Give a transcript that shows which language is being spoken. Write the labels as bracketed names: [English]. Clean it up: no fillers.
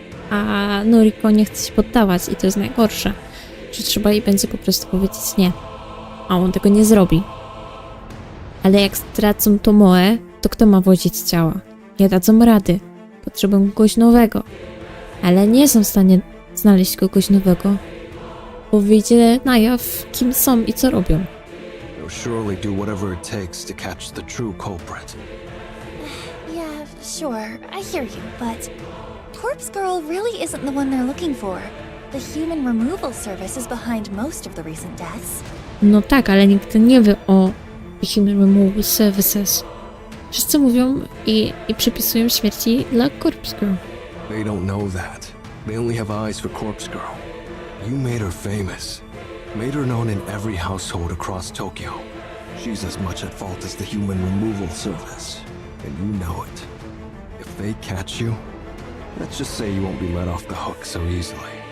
[Polish] A Noriko nie chce się poddawać i to jest najgorsze, że trzeba jej będzie po prostu powiedzieć nie. A on tego nie zrobi. Ale jak stracą Tomoe, to kto ma wozić ciała? Nie dadzą rady. Potrzebują kogoś nowego. Ale nie są w stanie znaleźć kogoś nowego, bo wyjdzie na jaw, kim są i co robią. [English] They'll surely do whatever it takes to catch the true culprit. Yeah, sure, I hear you, but Corpse Girl really isn't the one they're looking for. The human removal service is behind most of the recent deaths. [Polish] No tak, ale nikt nie wie o Human Removal Services. Wszyscy mówią i przypisują śmierci dla Corpse Girl. [English] They don't know that. They only have eyes for Corpse Girl. You made her famous. Made her known in every household across Tokyo. She's as much at fault as the Human Removal Service. And you know it. If they catch you, let's just say you won't be let off the hook so easily.